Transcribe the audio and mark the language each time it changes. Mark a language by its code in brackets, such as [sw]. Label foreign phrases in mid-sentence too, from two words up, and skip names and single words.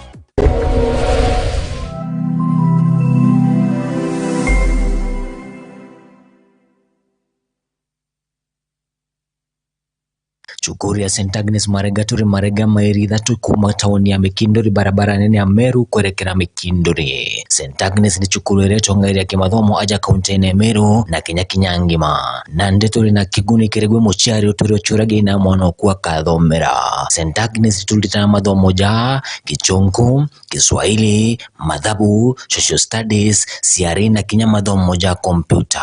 [mer] Cukuru ya St. Agnes Marega turi Marega Mairi kuma tauni ya Mikindori barabara nene ya Meru kuelekea Mikindori. St. Agnes ni cukuru iretonga ya kimathomo aja kaunti ya Meru na Kinya ngima. Na ndeturi na kiguni kiregwe muchari uturi ochurage na mwana okuwa kathomera. St. Agnes tulitana mathomo ja Kichungu, Kiswahili, Mathabu, Social Studies, CRE na Kinya mathomo ja kompyuta.